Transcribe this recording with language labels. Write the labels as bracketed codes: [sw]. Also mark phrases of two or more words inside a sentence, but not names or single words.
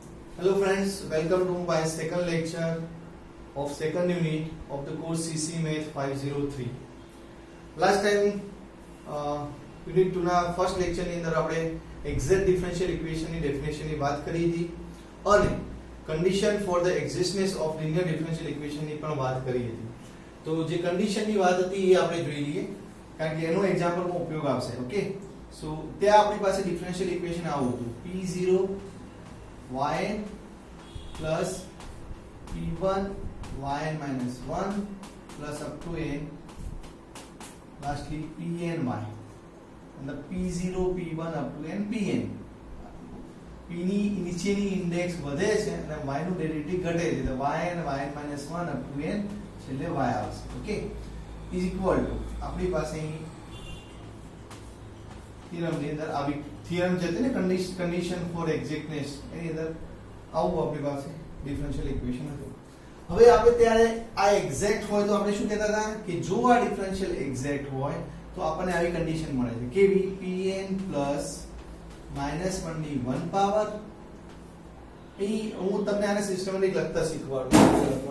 [en] Hello friends, welcome to my second lecture of second unit of the course CC Math 503. Last time unit 2 [gu] ના [en] first lecture [gu] ની અંદર આપણે [en] exact differential equation [gu] ની definition ની વાત કરી હતી અને [en] condition for the existence of linear differential equation [gu] ની પણ વાત કરી હતી. તો જે condition ની વાત હતી એ આપણે જોઈ લઈએ કારણ કે એનો એક્ઝામ્પલ માં ઉપયોગ આવશે. [en] Okay, so [gu] ત્યાં આપણી પાસે [en] differential equation [gu] આવું હતું [en] p0 yn plus p1 yn minus 1 plus up to n lastly pny and the p0 p1 up to n pn. [gu] p ની નીચેની ઇન્ડેક્સ વધે છે અને y નું ડેરિવેટિવ ઘટે છે તો [en] yn minus 1 up to n [gu] છેલ્લે y આવશે. ઓકે, [en] is equal to [gu] આપણી પાસે અહીં થિયરમ ની અંદર આવી થિયરમ છે ને [en] condition for exactness [gu] એની અંદર આવું આપણી પાસે [en] differential equation [gu] હતું. હવે આપણે ત્યારે આ એક્ઝેક્ટ હોય તો આપણે શું કહેતા હતા કે જો આ [en] differential exact [gu] હોય તો આપણને આવી કન્ડિશન મળે છે કેવી pn plus -1 ની 1 પાવર હું તમને આને સિસ્ટમેટિક લખતા શીખવાડું.